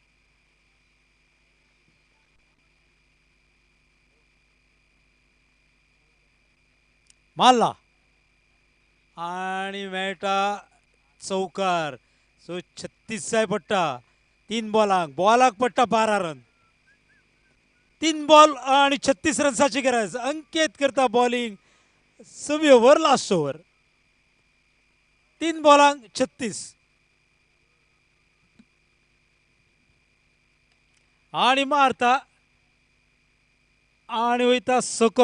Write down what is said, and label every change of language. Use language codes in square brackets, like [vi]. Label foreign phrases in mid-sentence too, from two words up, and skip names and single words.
[kok] मारला आणि मेळटा चौकार. सो 36 जाय पडटा 3 बॉलांक. बॉलाक पडटा 12 रन. 3 बॉल आणि 36 रन्साची गरज. अंकित करता बॉलिंग. 6वी ओव्हर [en] last over. [kok] 3 बॉलांक 36 आणि मारता आणि वयता सको.